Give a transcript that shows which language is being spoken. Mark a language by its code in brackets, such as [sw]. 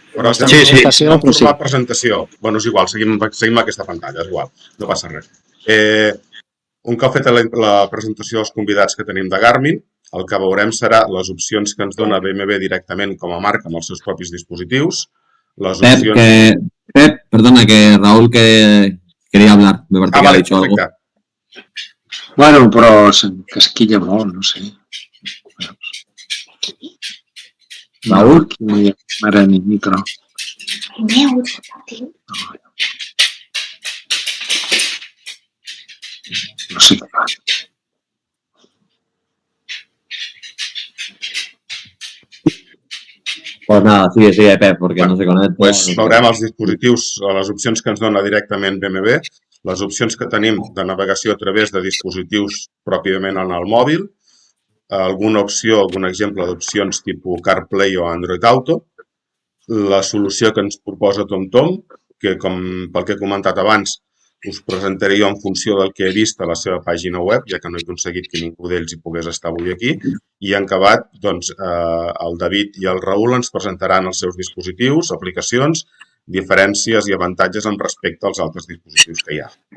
[ca] Però estem en format presentació. Bueno, és igual, seguim aquesta pantalla, és igual, no passa res. Un cop feta la presentació dels convidats que tenim de Garmin, el que veurem serà les opcions que ens dona BMW directament com a marca amb els seus propis dispositius, les opcions... [es] Pep, perdona, que Raúl que quería hablar, me parece que ha dicho algo. [ca] Bueno, però s'encasquilla molt, no sé. Raúl? Mare ni micro. No sé què fa. [es] Pues nada, sigue Pep, porque no se conecta. [ca] Pues veurem els dispositius, les opcions que ens dona directament BMW, les opcions que tenim de navegació a través de dispositius pròpiament en el mòbil, alguna opció, algun exemple d'opcions tipus CarPlay o Android Auto, la solució que ens proposa TomTom, que pel que he comentat abans, us presentaré jo en funció del que he vist a la seva pàgina web, ja que no he aconseguit que ningú d'ells hi pogués estar avui aquí, i en acabat, doncs, el David i el Raül ens presentaran els seus dispositius, aplicacions, diferències i avantatges amb respecte als altres dispositius que hi ha.